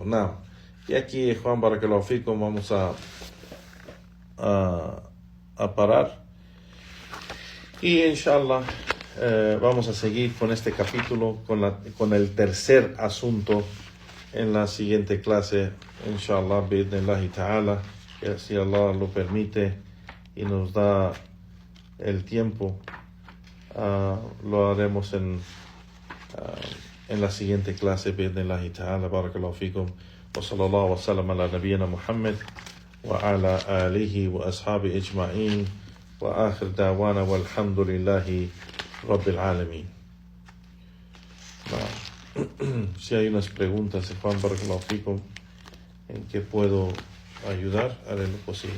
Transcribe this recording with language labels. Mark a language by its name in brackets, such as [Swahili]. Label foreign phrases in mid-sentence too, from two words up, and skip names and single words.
[Spanish] Y aquí, Juan, para que lo fico, vamos a parar. Y inshallah vamos a seguir con este capítulo, con el tercer asunto en la siguiente clase, [Arabic] إن شاء الله بإذن الله تعالى, [Spanish] que si Allah lo permite y nos da el tiempo, lo haremos en la siguiente clase, [Arabic] بإذن الله تعالى. بارك الله فيكم وصلى الله وسلم على نبينا محمد وعلى آله وأصحابه أجمعين وآخر دعوانا والحمد لله رب العالمين. [Spanish] Si hay unas preguntas, Juan, [Arabic] بارك الله فيكم, [Spanish] en que puedo ayudar, haré lo posible.